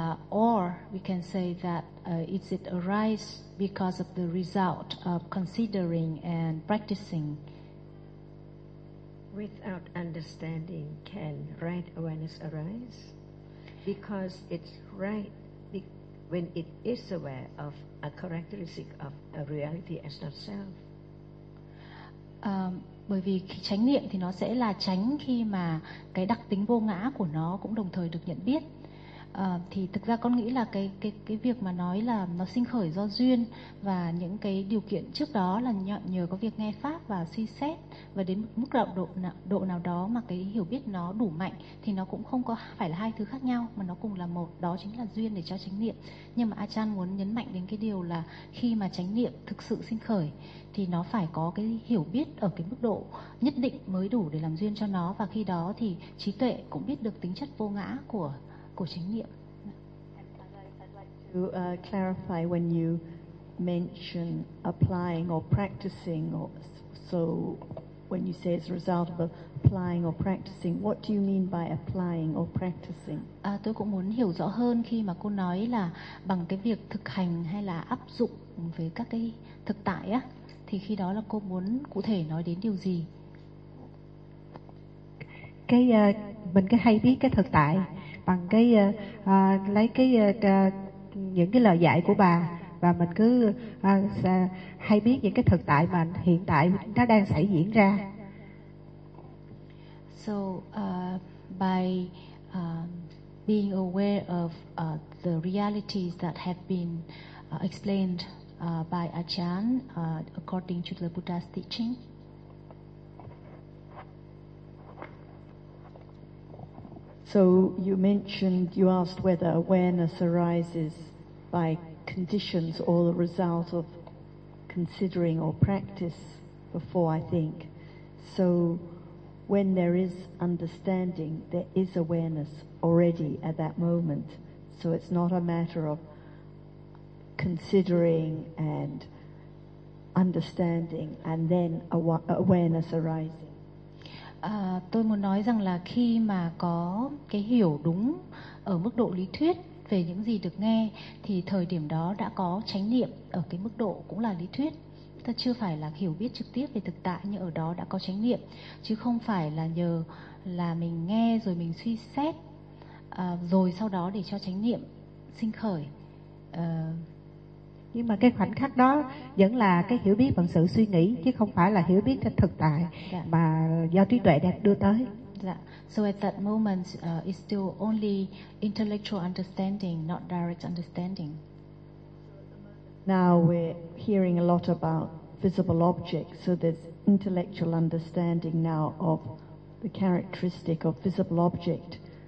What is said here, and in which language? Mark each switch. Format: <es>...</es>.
<en>or we can say that is it arise because of the result of considering and practicing. Without understanding, can right awareness arise? Because it's right when it is aware of a characteristic of a reality as not self.</en> <vi>Bởi vì chánh niệm thì nó sẽ là chánh khi mà cái đặc tính vô ngã của nó cũng đồng thời được nhận biết. Thì thực ra con nghĩ là cái việc mà nói là nó sinh khởi do duyên và những cái điều kiện trước đó là nhờ có việc nghe pháp và suy xét, và đến mức độ nào đó mà cái hiểu biết nó đủ mạnh thì nó cũng không có phải là hai thứ khác nhau mà nó cùng là một, đó chính là duyên để cho chánh niệm. Nhưng mà A Chan muốn nhấn mạnh đến cái điều là khi mà chánh niệm thực sự sinh khởi thì nó phải có cái hiểu biết ở cái mức độ nhất định mới đủ để làm duyên cho nó, và khi đó thì trí tuệ cũng biết được tính chất vô ngã của</vi> <en>I'd like to clarify when you mention applying or practicing, or so when you say it's a result of applying or practicing, what do you mean by applying or practicing?</en> <vi>Tôi cũng muốn hiểu rõ hơn khi mà cô nói là bằng cái việc thực hành hay là áp dụng với các cái thực tại á, thì khi đó là cô muốn cụ thể nói đến điều gì? Mình cái hay biết cái thực tại bằng cái lấy cái những cái lời dạy của bà, và mình cứ hay biết những cái thực tại mà hiện tại nó đang xảy diễn ra.</vi> <en>So by being aware of the realities that have been explained by Achan according to the Buddha's teaching. So you mentioned, you asked whether awareness arises by conditions or the result of considering or practice before, I think. So when there is understanding, there is awareness already at that moment. So it's not a matter of considering and understanding and then awareness arises.</en> <vi>Tôi muốn nói rằng là khi mà có cái hiểu đúng ở mức độ lý thuyết về những gì được nghe thì thời điểm đó đã có chánh niệm ở cái mức độ cũng là lý thuyết. Ta chưa phải là hiểu biết trực tiếp về thực tại, nhưng ở đó đã có chánh niệm, chứ không phải là nhờ là mình nghe rồi mình suy xét rồi sau đó để cho chánh niệm sinh khởi. Nhưng mà cái khoảnh khắc đó vẫn là cái hiểu biết bằng sự suy nghĩ, chứ không phải là hiểu biết cái thực tại mà do trí tuệ đạt đưa tới.</vi> <en>So at that moment it's still only intellectual understanding, not direct understanding. Now we're hearing a lot about visible objects, so there's intellectual understanding now of the characteristic of visible object.</en>